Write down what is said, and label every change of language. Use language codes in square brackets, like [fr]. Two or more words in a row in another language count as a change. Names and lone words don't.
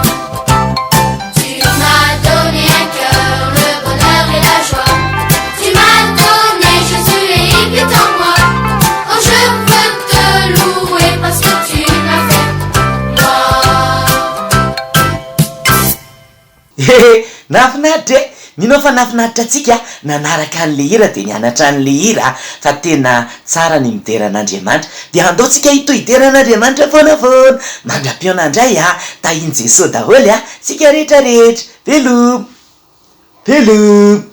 [fr] Tu m'as donné un cœur, le bonheur et la joie. Tu m'as donné Jésus et il vit en moi. Oh, je veux te louer parce que tu m'as fait, moi. [mg] nafinaritra minao fa nafinaritra atsika nanaraka an'le hira de nianatra an'le hira fa tena tsara ny mideran'Andriamanitra de andaotsika hito hideran'Andriamanitra foana mandra-piona indray tahiny Jesosy daholo tsika rehetra rehetra velom